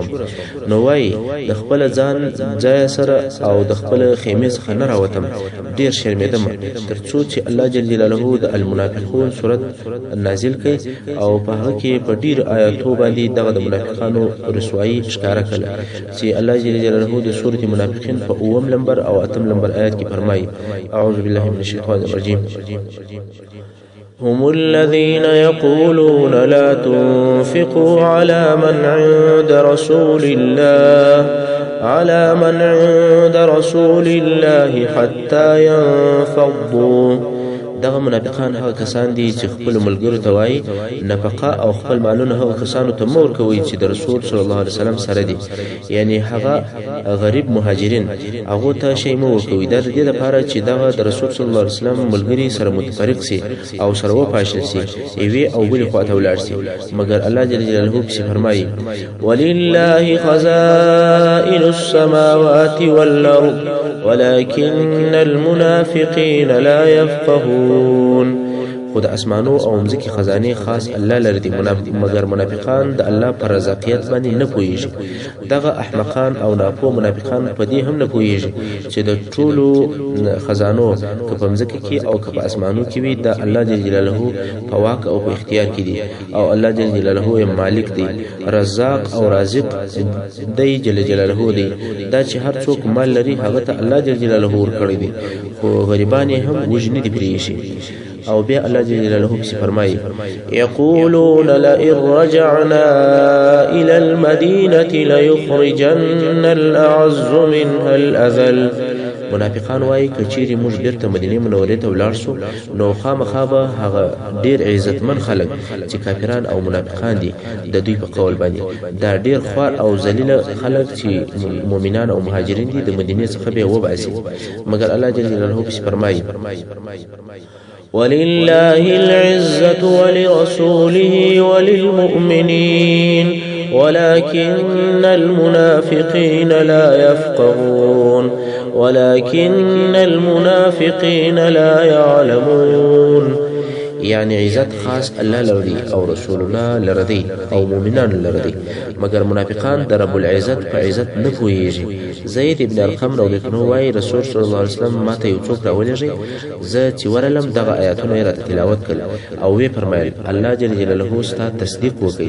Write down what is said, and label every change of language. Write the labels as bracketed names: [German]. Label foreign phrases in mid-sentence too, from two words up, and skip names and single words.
[Pashto] نو وایي د خپل ځان ځای سره او د خپل خیمې څخه نه راوتم، ډېر شرمېدم تر څو چې الله [Arabic] جل جلاله [Pashto] د المنافقون سورت نازل کړي او په هغه کې په ډېر آیاتو باندې دغه د منافقانو رسوایي ښکاره کړه چې الله [Arabic] جل جلاله [Pashto] د سورت منافقین په 9 نمبر او 8 نمبر آیات کې فرمایي: [Arabic] اعوذ بالله من الشیطان الرجیم. هم الذين يقولون لا تنفقوا على من عند رسول الله حتى ينفضوا. [Pashto] دغه منافقان هغه کسان دي چې خپل ملګرو ته وایي نفقه او خپل مالونه هغه کسانو ته مور کوي چې د رسول [Arabic] صلی الله علیه وسلم [Pashto] سره دي، یعنی هغه غریب مهاجرین هغه ته شی مو ورکوي. دا د دې لپاره چې دغه د رسول [Arabic] صلی الله علیه وسلم [Pashto] ملګری سره متفرق سي او سره وپاشل سي، ایوي او بل خواته ولاړ سي. مګر الله [Arabic] جل جلاله [Pashto] په فرمایي: [Arabic] ولله خزائن السماوات والارض ولكن المنافقين لا يفقهون. [Pashto] خود اسمانو او مځکې خزانه خاص الله لري دي، مګر منافقان د الله پر رضاقیت باندې نه پوهیږي. دغه احمقان او ناپوه منافقان په دې هم نه پوهیږي چې د ټولو خزانو که په مځکې کې او که په اسمانو کې وي د الله [Arabic] جل جلاله [Pashto] په واک او په اختیار کې دي، او الله [Arabic] جل جلاله [Pashto] یې مالک دی، رزاق او رازق دی [Arabic] جل جلاله [Pashto] دی. دا چې هر څوک مال لري هغه ته الله [Arabic] جل جلاله [Pashto] ورکړی دی، خو غریبان هم وجنې دي پرېږي. او بیا الله [Arabic] جل جلاله [Pashto] فرمایي: [Arabic] يقولون لئن رجعنا إلى المدينة ليخرجن الأعز منها الأذل. [Pashto] منافقان وایي که چیرې موږ بیرته مدینې منورې ته ولاړ شو نو خامخا به هغه ډېر عزتمن خلک چې کافران او منافقان دي د دوی په قول باندې دا ډېر خوار او ذلیله خلک چې مؤمنان او مهاجرین دي د مدینې څخه به وباسي. مګر الله [Arabic] جل جلاله [Pashto] فرمایي: [Arabic] ولله العزة ولرسوله وللمؤمنين ولكن المنافقين لا يعلمون. [Pashto] یعنی عزت خاص الله لري او رسول الله لري او مؤمنان لري، مگر منافقان د [Arabic] رب العزت [Pashto] په عزت نه پوهیږي. زید ابن ارقم [Arabic] رضی الله عنه [Pashto] وایي رسول [Arabic] صلی الله علیه وسلم [Pashto] ماته یو څوک راولېږي، زه چې ورلم دغه آیاتونه یې راته تلاوت کړل او وی فرمایل الله [Arabic] جل جلاله [Pashto] ستا تصدیق وکړي.